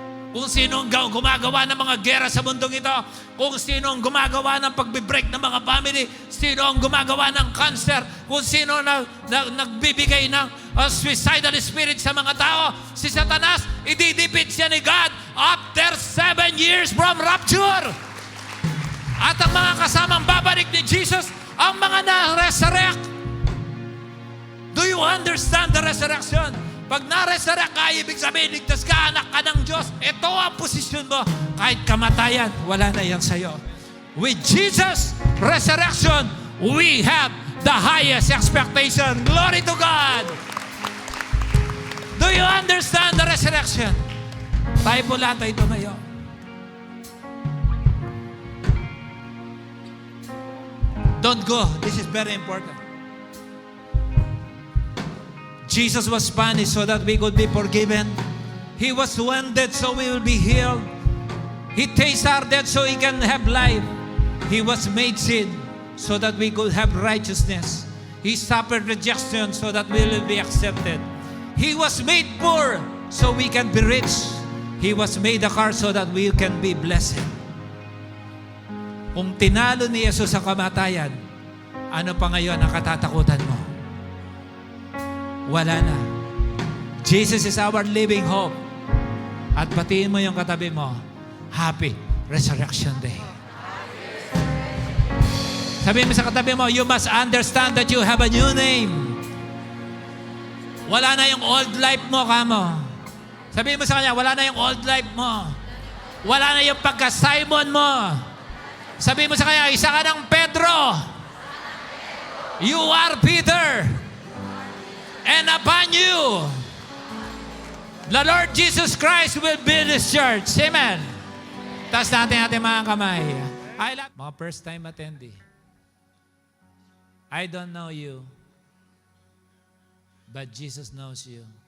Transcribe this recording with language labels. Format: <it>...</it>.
<tl>Kung sino ang gumagawa ng mga gera sa mundong ito, kung sino ang gumagawa ng pagbe-break ng mga family, sino ang gumagawa ng cancer, kung sino nagbibigay ng suicidal spirit sa mga tao, si Satanas, ididipit siya ni God</tl> <en>after 7 years from rapture.</en> <tl>At ang mga kasamang babalik ni Jesus, ang mga na-resurrect.</tl> <en>Do you understand the resurrection?</en> <tl>Pag na-resurrect ka, ibig sabihin, ligtas ka, anak ka ng Diyos. Ito ang posisyon mo. Kahit kamatayan, wala na yan sa'yo.</tl> <en>With Jesus' resurrection, we have the highest expectation. Glory to God! Do you understand the resurrection?</en> <tl>Tayo po lahat ay tumayo.</tl> <en>Don't go. This is very important. Jesus was punished so that we could be forgiven. He was wounded so we will be healed. He tasted our death so He can have life. He was made sin so that we could have righteousness. He suffered rejection so that we will be accepted. He was made poor so we can be rich. He was made a curse so that we can be blessed.</en> <tl>Kung tinalo ni Jesus ang kamatayan, ano pa ngayon ang katatakutan mo? Wala na.</tl> <en>Jesus is our living hope.</en> <tl>At batiin mo yung katabi mo,</tl> <en>Happy Resurrection Day.</en> <tl>Sabihin mo sa katabi mo,</tl> <en>you must understand that you have a new name.</en> <tl>Wala na yung old life mo, kamo. Sabihin mo sa kanya, wala na yung old life mo. Wala na yung pagka-Simon mo. Sabihin mo sa kanya, isa ka ng Pedro.</tl> <en>You are Peter. And upon you, the Lord Jesus Christ will build His church. Amen.</en> <tl>Taas natin ating mga kamay. Mga</tl> <en>first time attendee. I don't know you, but Jesus knows you.</en>